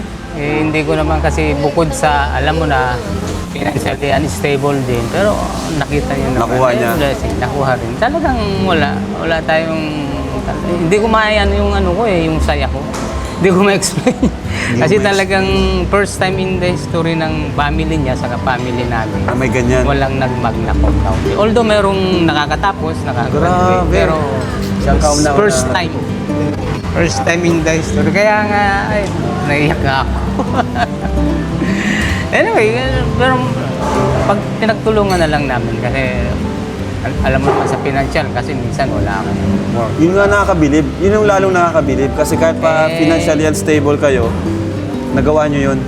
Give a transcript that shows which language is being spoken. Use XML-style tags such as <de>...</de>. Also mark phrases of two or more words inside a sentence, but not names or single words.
<tl>Hindi ko naman kasi bukod sa, alam mo na,</tl> <en>financially unstable</en> <tl>din. Pero nakita niyo naman. Nakuha niya. Nakuha rin. Talagang wala tayong, hindi ko maayan yung ano ko yung saya ko. Hindi ko ma-explain. Kasi talagang</tl> <en>first time in the history</en> <tl>ng family niya, saka family namin. May ganyan. Walang nag-</tl> <la>magna cum laude.</la> <tl>Although merong nakakatapos, Grabe. pero Siyang kauna-una.</tl> <en>first time. First time in the history.</en> <tl>Kaya nga, ay, naiyak nga ako. Anyway, pero pag pinagtulungan na lang namin kasi alam mo naman sa financial kasi minsan wala kang work. Yun nga nakakabilib. Yun yung lalong nakakabilib. Kasi kahit pa</tl> <en>financially unstable</en> <tl>kayo, nagawa nyo yun.</tl>